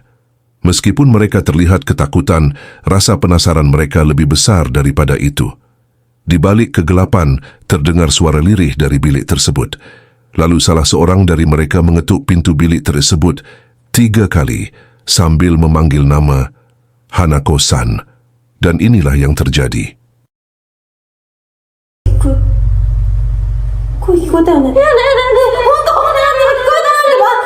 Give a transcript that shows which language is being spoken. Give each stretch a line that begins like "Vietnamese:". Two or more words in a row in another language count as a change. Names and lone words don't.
Indonesian: Meskipun mereka terlihat ketakutan, rasa penasaran mereka lebih besar daripada itu. Di balik kegelapan, terdengar suara lirih dari bilik tersebut. Lalu salah seorang dari mereka mengetuk pintu bilik tersebut 3 kali sambil memanggil nama Hanako-san. Dan inilah yang terjadi.
Japanese: 声聞こえたよね。いやねえねえねえ、本当本当なんで聞こえたなんでば。